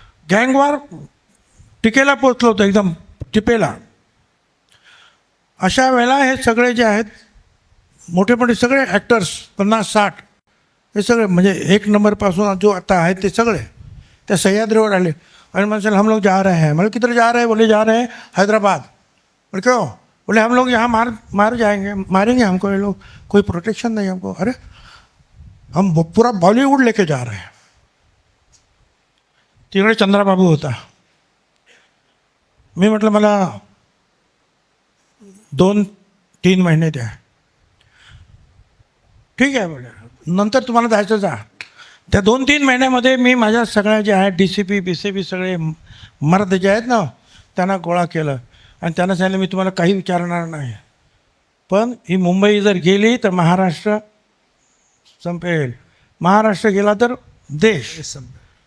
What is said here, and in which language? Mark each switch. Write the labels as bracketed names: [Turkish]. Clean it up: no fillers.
[Marathi] Gang war टिकेला पोचलं होतं, एकदम टिपेला. अशा वेळेला हे सगळे जे आहेत मोठे मोठे सगळे ॲक्टर्स 50-60 हे सगळे म्हणजे 1 नंबरपासून जो आता आहेत ते सगळे त्या सह्याद्रीवर आले आणि म्हणजे [Hindi] हम लोग जा रहे हैं. मतलब किधर जा रहे हैं? बोले जा रहे हैं हैदराबाद. बोले क्यों? बोले हम लोग यहाँ मार जाएंगे, मारेंगे हमको ये लोग, कोई प्रोटेक्शन नहीं हमको. अरे हम पूरा बॉलीवुड लेके जा रहे हैं. [Marathi] तिकडे चंद्राबाबू होता. मी म्हटलं मला 2-3 महिने द्या. ठीक आहे बोले, नंतर तुम्हाला जायचं जा. त्या 2-3 महिन्यामध्ये मी माझ्या सगळ्या जे आहेत DCP BCP सगळे मर्द जे आहेत ना, त्यांना गोळा केलं आणि त्यांना सांगितलं मी तुम्हाला काही विचारणार नाही, पण ही मुंबई जर गेली तर महाराष्ट्र संपेल, महाराष्ट्र गेला तर देश संपेल.